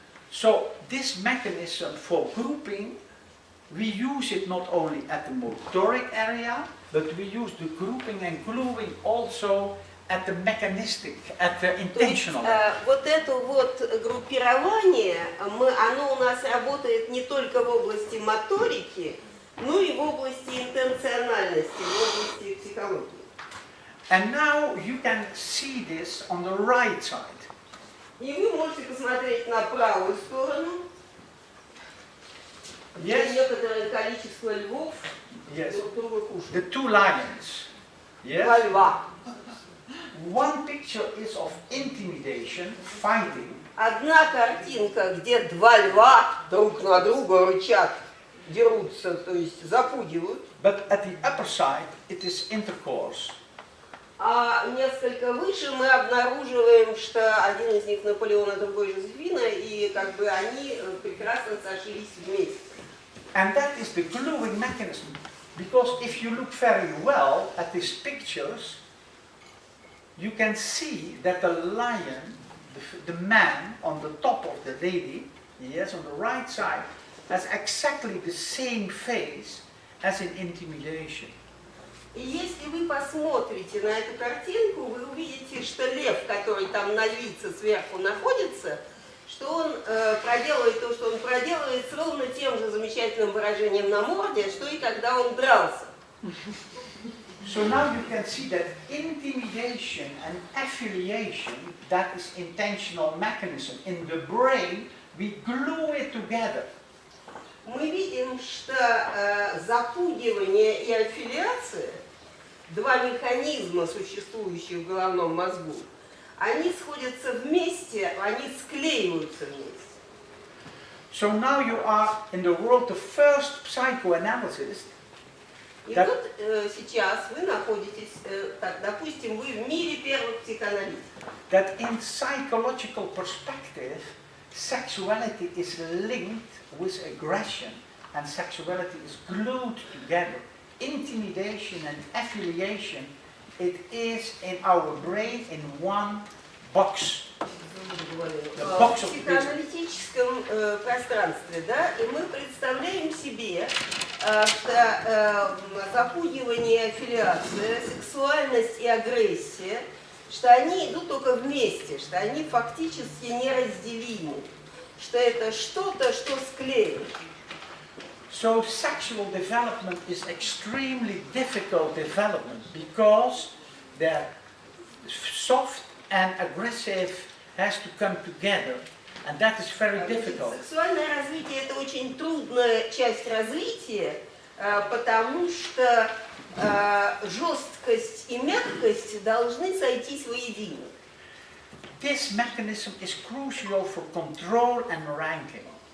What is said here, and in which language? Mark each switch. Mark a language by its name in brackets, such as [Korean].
[English] So this mechanism for grouping, we use it not only at the motoric area, but we use the grouping and gluing also at the mechanistic, at the intentional. [Russian] Вот это вот группирование, оно у нас работает не только в области моторики, но и в области интенциональности, в области психологии. [English] And now you can see this on the right side. [Russian] И вы можете посмотреть на правую сторону, где некоторое количество львов друг друга кушают. [English] The two lions. Yes. [Russian] Два льва. [English] One picture is of intimidation, fighting. [Russian] Одна картинка, где два льва друг на друга рычат, дерутся, то есть запугивают. [English] But at the upper side, it is intercourse. [Russian] А несколько выше мы обнаруживаем, что один из них Наполеон, а другой Жозефина, и как бы они прекрасно сошлись вместе. [English] And that is the gluing mechanism. Because if you look very well at these pictures, you can see that the lion, the man on the top of the lady, yes, on the right side, has exactly the same face as in intimidation. [Russian] И если вы посмотрите на эту картинку, вы увидите, что лев, который там на львице сверху находится, что он проделывает то, что он проделывает, с ровно тем же замечательным выражением на морде, что и когда он дрался. [English] So now you can see that intimidation and affiliation, that is intentional mechanism. In the brain, we glue it together. [Russian] Мы видим, что запугивание и аффилиация, два механизма, существующие в головном мозгу, они сходятся вместе, они склеиваются вместе. [English] So now you are in the world of first psychoanalysis. [Russian] И вот сейчас вы находитесь, так, допустим, вы в мире первых психоаналитиков. [English] That in psychological perspective, sexuality is linked with aggression, and sexuality is glued together. Intimidation and affiliation, it is in our brain in one box. [Russian] В психоаналитическом пространстве, да, и мы представляем себе, что запугивание, аффилиация, сексуальность и агрессия, что они идут только вместе, что они фактически неразделимы, что это что-то, что склеит. [English] So sexual development is extremely difficult development because the soft and aggressive has to come together, and that is very difficult. [Russian] Сексуальное развитие – это очень трудная часть развития, потому что жесткость и мягкость должны сойтись воедино. [English] This mechanism is crucial for control and ranking.